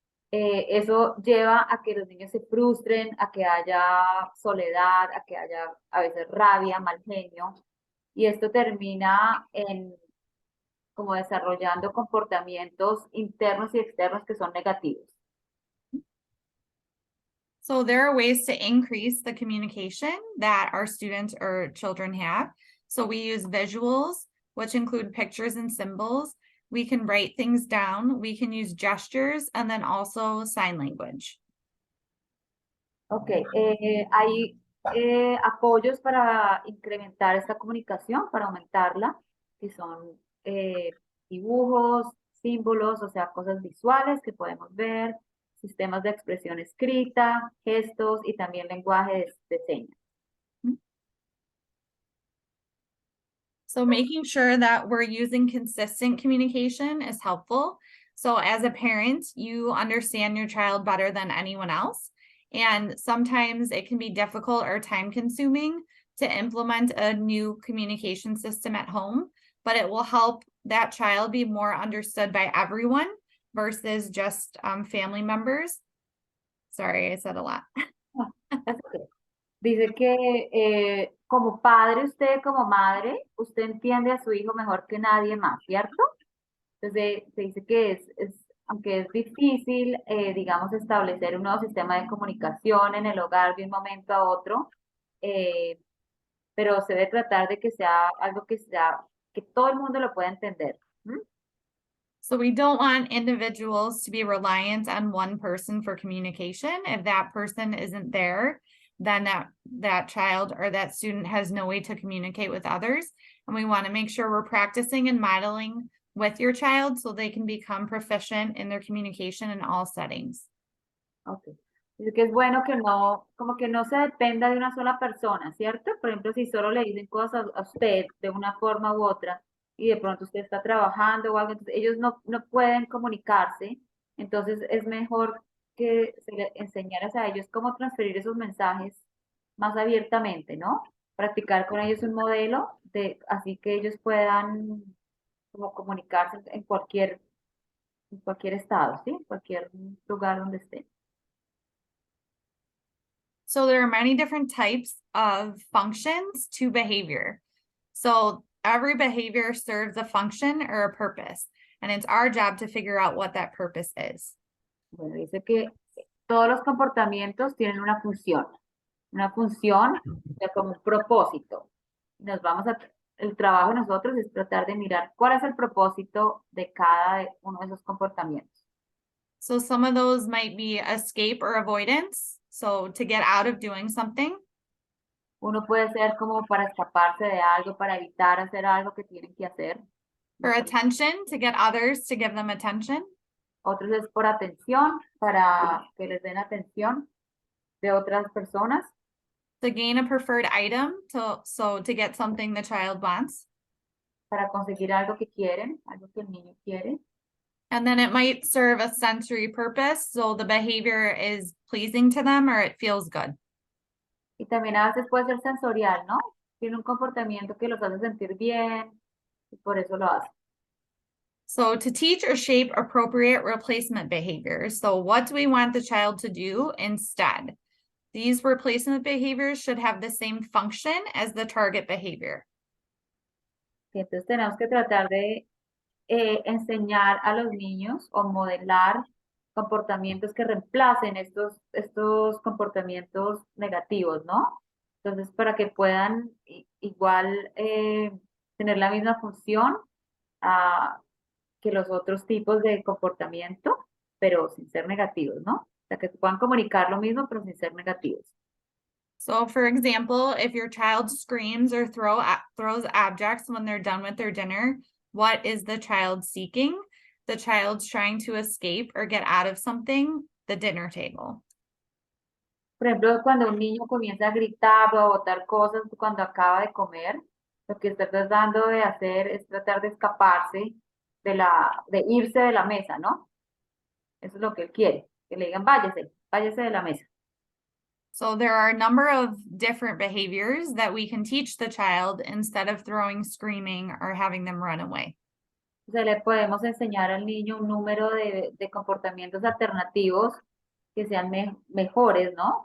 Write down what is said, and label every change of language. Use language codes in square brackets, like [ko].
[es] Eso lleva a que los niños se frustren, a que haya soledad, a que haya a veces rabia, mal genio, y esto termina en como desarrollando comportamientos internos y externos que son negativos. [en] So there are ways to increase the communication that our students or children have. So we use visuals, which include pictures and symbols. We can write things down. We can use gestures and then also sign language. [es] Ok, hay apoyos para incrementar esta comunicación, para aumentarla, que son dibujos, símbolos, o sea, cosas visuales que podemos ver, sistemas de expresión escrita, gestos y también lenguaje de señas. [en] So making sure that we're using consistent communication is helpful. So as a parent, you understand your child better than anyone else. And sometimes it can be difficult or time consuming to implement a new communication system at home, but it will help that child be more understood by everyone versus just family members. Sorry, I said a lot. That's okay. [es] Dice que como padre, usted como madre, usted entiende a su hijo mejor que nadie más, ¿cierto? Entonces se dice que aunque es difícil, digamos, establecer un nuevo sistema de comunicación en el hogar de un momento a otro, eh, pero se debe tratar de que sea algo que todo el mundo lo pueda entender. ¿Mm? [en] So we don't want individuals to be reliant on one person for communication. If that person isn't there, then that child or that student has no way to communicate with others. And we want to make sure we're practicing and modeling with your child so they can become proficient in their communication in all settings. Okay. [es] Dice que es bueno que no, como que no se dependa de una sola persona, ¿cierto? Por ejemplo, si solo le dicen cosas a usted de una forma u otra y de pronto usted está trabajando o algo, entonces ellos no pueden comunicarse, entonces es mejor que se le enseñaras a ellos cómo transferir esos mensajes más abiertamente, ¿no? Practicar con ellos un modelo así que ellos puedan como comunicarse en cualquier estado, ¿sí? En cualquier lugar donde estén. [en] So there are many different types of functions to behavior. So every behavior serves a function or a purpose, and it's our job to figure out what that purpose is. [es] Bueno, dice que todos los comportamientos tienen una función, o sea, como un propósito. El trabajo de nosotros es tratar de mirar cuál es el propósito de cada uno de esos comportamientos. [en] So some of those might be escape or avoidance. So to get out of doing something. [es] Uno puede ser como para escaparse de algo, para evitar hacer algo que tienen que hacer. [en] For attention, to get others to give them attention. [es] Otros es por atención, para que les den atención de otras personas. [en] To gain a preferred item, to get something the child wants. [es] Para conseguir algo que quieren, algo que el niño quiere. [en] And then it might serve a sensory purpose, so the behavior is pleasing to them or it feels good. [es] Y también a veces puede ser sensorial, ¿no? Tiene un comportamiento que los hace sentir bien y por eso lo hace. [en] So to teach or shape appropriate replacement behaviors. So what do we want the child to do instead? These replacement behaviors should have the same function as the target behavior. [es] Y entonces tenemos que tratar de enseñar a los niños o modelar comportamientos que reemplacen estos comportamientos negativos, ¿no? Entonces, para que puedan igual tener la misma función que los otros tipos de comportamiento, pero sin ser negativos, ¿no? O sea, que puedan comunicar lo mismo, pero sin ser negativos. [en] So for example, if your child screams or throws objects when they're done with their dinner, what is the child seeking? The child's trying to escape or get out of something, the dinner table. [es] Por ejemplo, cuando un niño comienza a gritar o a botar cosas cuando acaba de comer, lo que está tratando de hacer es tratar de escaparse de irse de la mesa, ¿no? Eso es lo que él quiere, que le digan váyase de la mesa. [en] So there are a number of different behaviors that we can teach the child instead of throwing, screaming, or having them run away. [es] O sea, le podemos enseñar al niño un número de comportamientos alternativos que sean mejores, ¿no?